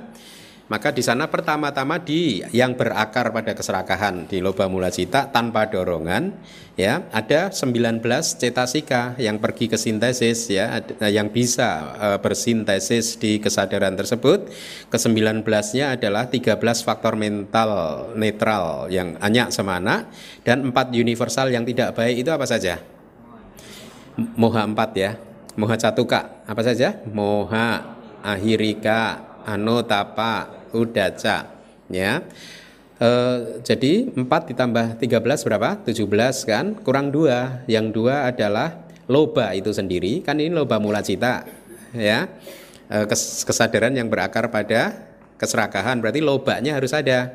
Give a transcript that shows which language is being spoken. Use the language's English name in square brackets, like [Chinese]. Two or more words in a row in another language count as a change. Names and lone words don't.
[Indonesian] Maka di sana pertama-tama di yang berakar pada keserakahan di [Pali] loba mula cita [Indonesian] tanpa dorongan, ya, ada 19 cetasika yang pergi ke sintesis, ya, yang bisa bersintesis di kesadaran tersebut. Ke-19-nya adalah 13 faktor mental netral yang [Pali] anyak semana [Indonesian] dan 4 universal yang tidak baik. Itu apa saja? Moha 4, ya. [Pali] Moha catuka [Indonesian] apa saja? [Pali] Moha, ahirika, anotapa, udaca, [Indonesian] ya. Jadi 4 ditambah 13 berapa? 17, kan? Kurang 2. Yang 2 adalah loba itu sendiri. Kan ini [Pali] loba mula cita, [Indonesian] ya. Kesadaran yang berakar pada keserakahan, berarti lobanya harus ada.